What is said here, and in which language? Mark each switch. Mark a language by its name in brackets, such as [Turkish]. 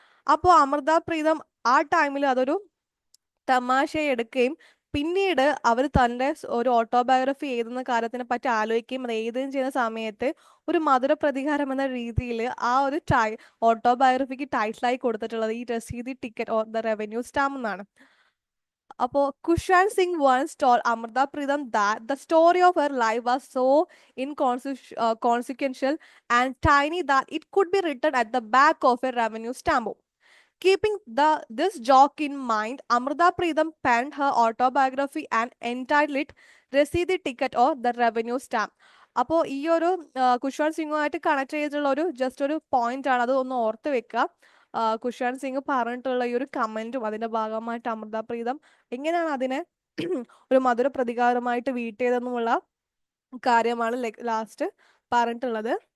[Malayalam] അപ്പോൾ അമൃത പ്രീതം ആ ടൈമിൽ അതൊരു തമാശയെ എടുക്കുകയും പിന്നീട് അവർ തൻ്റെ ഒരു ഓട്ടോബയോഗ്രഫി എഴുതുന്ന കാര്യത്തിനെ പറ്റി ആലോചിക്കുകയും അത് എഴുതുകയും ചെയ്യുന്ന സമയത്ത് ഒരു മധുര പ്രതികാരം എന്ന രീതിയിൽ ആ ഒരു ഓട്ടോബയോഗ്രഫിക്ക് ടൈറ്റിലായി കൊടുത്തിട്ടുള്ളത് ഈ രസീതി ticket or the revenue stamp എന്നാണ്. [English] അപ്പോൾ Khushwant Singh once told Amrita Pritham that the story of her life was so inconsequential and tiny that it could be written at the back of a revenue stamp. Keeping this joke in mind, Amrita Pritham penned her autobiography and entitled it Rasidi Ticket or the Revenue Stamp. [Malayalam] അപ്പോൾ ഈ ഒരു കുശാന്ത് സിംഗുമായിട്ട് connect ചെയ്തിട്ടുള്ള ഒരു just ഒരു point ആണ്, അത് ഒന്ന് ഓർത്ത് വെക്കുക. കുശാന്ത് സിംഗ് പറഞ്ഞിട്ടുള്ള ഈ ഒരു കമന്റും അതിന്റെ ഭാഗമായിട്ട് അമൃത പ്രീതം എങ്ങനെയാണ് അതിനെ ഒരു മധുര പ്രതികാരമായിട്ട് വീട്ടിയതെന്നുമുള്ള കാര്യമാണ് ലാസ്റ്റ് പറഞ്ഞിട്ടുള്ളത്.